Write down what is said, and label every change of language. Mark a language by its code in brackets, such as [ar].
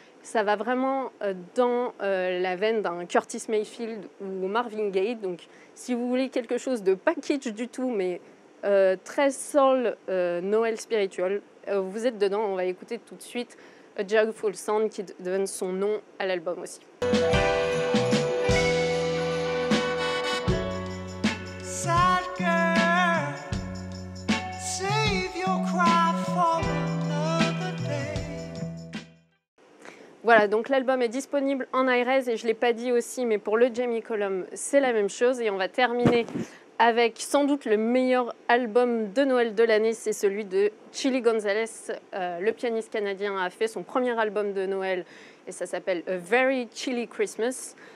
[fr] Ça va vraiment dans la veine d'un Curtis Mayfield ou Marvin Gaye. Donc, si vous voulez quelque chose de pas kitsch du tout, mais très soul, Noël spiritual, vous êtes dedans. On va écouter tout de suite A Joyful Sound qui donne son nom à l'album aussi. [en] Sad girl, save your cry for another day. [fr] Voilà, donc l'album est disponible en iRes et je ne l'ai pas dit aussi, mais pour le Jamie Cullum, c'est la même chose. Et on va terminer avec sans doute le meilleur album de Noël de l'année, c'est celui de Chilly Gonzales. Le pianiste canadien a fait son premier album de Noël et ça s'appelle A Very Chilly Christmas.